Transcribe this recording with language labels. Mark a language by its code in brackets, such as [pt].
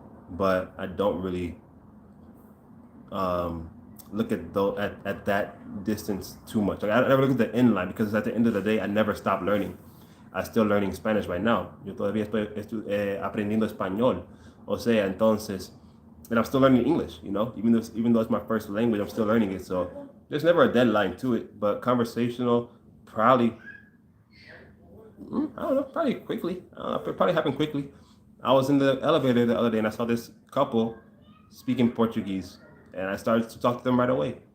[en] But I don't really look at that distance too much. Like, I never look at the end line, because at the end of the day, I never stop learning. I'm still learning Spanish right now. [es] Yo todavía estoy aprendiendo español. O sea, entonces, [en] and I'm still learning English, even though it's my first language, I'm still learning it. So there's never a deadline to it, but conversational, probably, I don't know, probably quickly. It probably happened quickly. I was in the elevator the other day and I saw this couple speaking Portuguese, and I started to talk to them right away.